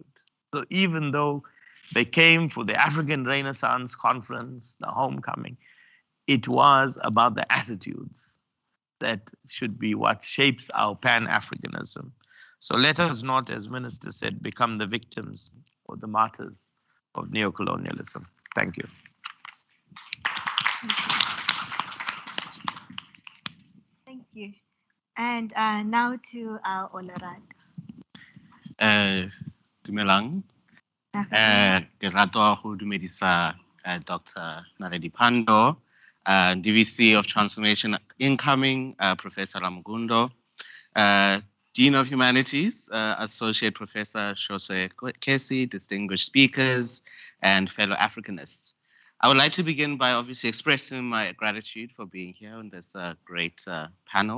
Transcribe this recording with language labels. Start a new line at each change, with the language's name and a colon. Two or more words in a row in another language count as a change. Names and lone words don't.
English: So even though they came for the African Renaissance Conference, the homecoming, it was about the attitudes that should be what shapes our Pan-Africanism. So let us not, as Minister said, become the victims or the martyrs of neocolonialism. Thank you. Thank you. And now to our Olerad.
Tswana: Dumelang. Ke rata go dumedisa Dr.
English: Naledi Pandor, DVC of Transformation Incoming, Professor Ramugundo, Dean of Humanities, Associate Professor Shose Kesi, distinguished speakers, and fellow Africanists. I would like to begin by obviously expressing my gratitude for being here on this great panel.